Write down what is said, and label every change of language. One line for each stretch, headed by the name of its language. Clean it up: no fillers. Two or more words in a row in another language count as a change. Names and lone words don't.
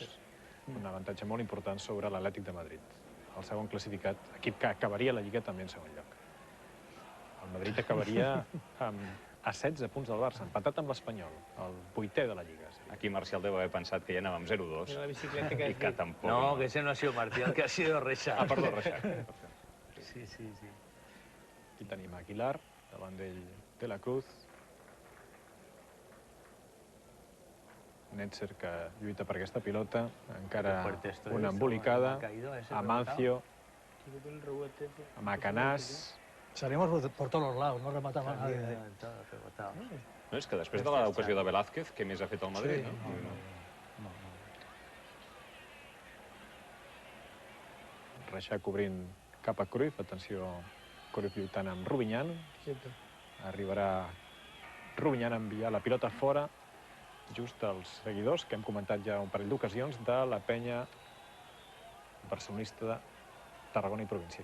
Catalan: Un avantatge molt important sobre l'Atlètic de Madrid. El segon classificat, equip que acabaria la Lliga també en segon lloc. El Madrid acabaria a 16 punts del Barça, empatat amb l'Espanyol, el 8è de la Lliga. Aquí Marcial deu haver pensat que ja anàvem 0-2 Era la bicicleta que i que tampoc...
Spanish: No, que ese no ha sido Marcial, que ha sido Reixac.
Catalan: Ah, perdó, Reixac. Sí, sí, sí. Aquí tenim Aguilar, davant d'ell de la Cruz. Netzer que lluita per aquesta pilota, encara
Spanish: Qué fuerte esto
Catalan: una
Spanish: es,
Catalan: embolicada.
Spanish: ¿no? Ha caído ese
Catalan: Amancio, Macanàs.
Spanish: Salimos por todos los lados, no rematamos a nadie.
Catalan: No, és que després de l'ocasió de Velázquez, què més ha fet el Madrid, Sí, no? Reixac cobrint cap a Cruyff. Atenció, Cruyff lluitant amb Rubinyan. Arribarà Rubinyan a enviar la pilota fora just als seguidors, que hem comentat ja un parell d'ocasions, de la penya barcelonista de Tarragona i província.